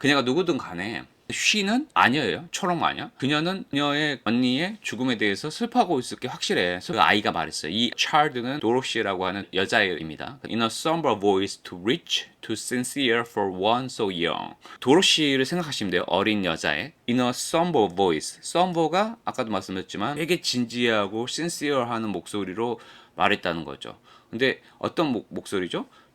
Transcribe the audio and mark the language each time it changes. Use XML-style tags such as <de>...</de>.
<ko>그녀가 누구든 간에 she는 아녀예요. 초록 마녀. 그녀는 그녀의 언니의 죽음에 대해서 슬퍼하고 있을 게 확실해. 그 아이가 말했어요. 이 child는 도로시라고 하는 여자입니다.</ko> <en>In a somber voice, too rich, too sincere for one so young.</en> <ko>도로시를 생각하시면 돼요. 어린 여자의.</ko> <en>In a somber voice.</en> <ko>somber가 아까도 말씀드렸지만 되게 진지하고 sincere하는 목소리로 말했다는 거죠. 근데 어떤 목소리죠?</ko>